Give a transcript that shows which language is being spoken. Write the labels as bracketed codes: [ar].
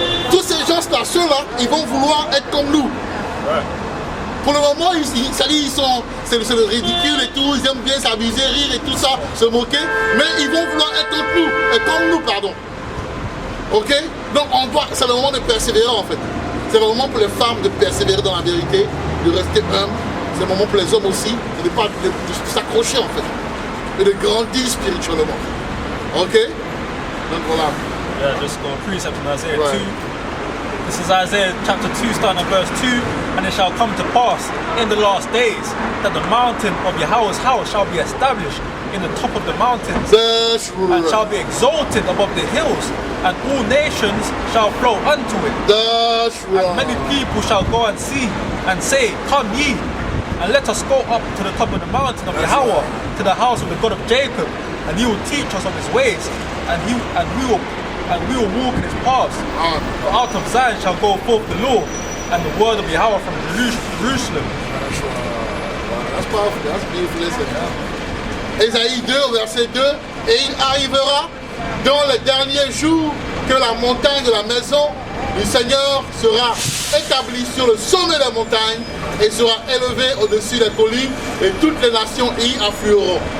[fr] Tous ces gens-là, ceux-là, ils vont vouloir être comme nous. Pour le moment, c'est le ridicule et tout, ils aiment bien s'amuser, rire et tout ça, se moquer, mais ils vont vouloir être comme nous, pardon. Ok? Donc c'est le moment de persévérer en fait. C'est le moment pour les femmes de persévérer dans la vérité, de rester humbles. C'est le moment pour les hommes aussi de s'accrocher en fait et de grandir spirituellement. Ok? Donc voilà. [en] Yeah, just go precept in Isaiah 2. This is Isaiah chapter 2, starting at verse 2. And it shall come to pass in the last days that the mountain of Yahweh's house shall be established in the top of the mountains, and shall be exalted above the hills, and all nations shall flow unto it. And many people shall go and see and say, Come ye, and let us go up to the top of the mountain of Yahweh, to the house of the God of Jacob, and he will teach us of his ways, and we will walk in his paths. For out of Zion shall go forth the law, and the word of Yahweh from Jerusalem. That's powerful, that's beautiful, listen. [fr] Ésaïe 2, verset 2, et il arrivera dans les derniers jours que la montagne de la maison du Seigneur sera établie sur le sommet de la montagne et sera élevée au-dessus des collines, et toutes les nations y afflueront.